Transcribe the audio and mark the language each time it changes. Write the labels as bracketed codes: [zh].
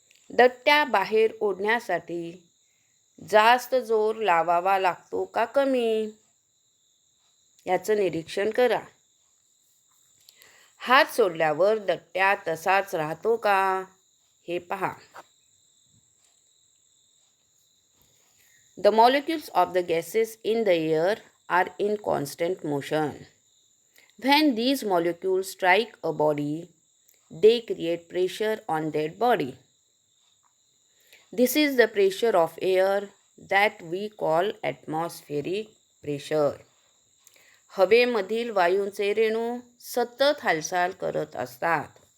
[mr] दट्ट्या बाहेर ओढण्यासाठी जास्त जोर लावावा लागतो का कमी याचं निरीक्षण करा. हात सोडल्यावर दट्ट्या तसाच राहतो का हे पहा. [en] The molecules of the gases in the air are in constant motion. When these molecules strike a body, they create pressure on that body. This is the pressure of air that we call atmospheric pressure. [mr] हवेमधील वायूंचे रेणू सतत हालचाल करत असतात.